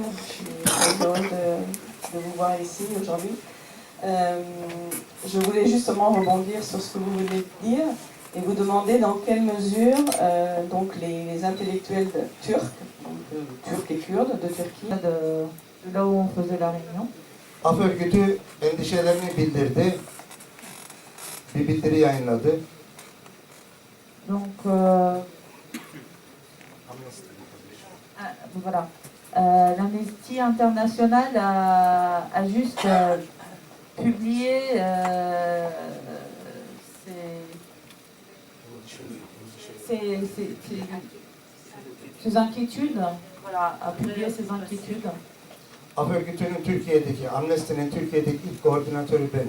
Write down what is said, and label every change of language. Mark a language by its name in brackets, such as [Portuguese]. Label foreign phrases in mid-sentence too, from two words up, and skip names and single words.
[French] Je suis très heureuse de vous voir ici aujourd'hui. Je voulais justement rebondir sur ce que vous venez de dire et vous demander dans quelle mesure donc les intellectuels turcs, donc turcs et kurdes de Turquie, de là où on faisait la réunion, [Turkish] Af örgütü endişelerini bildirdi, bir bildiri yayınladı. [French] donc voilà. L'Amnesty International a juste publié ses inquiétudes, voilà, a publié ses inquiétudes. [Turkish] Af örgütünün Türkiye'deki, Amnesty'nin Türkiye'deki ilk koordinatörü benim.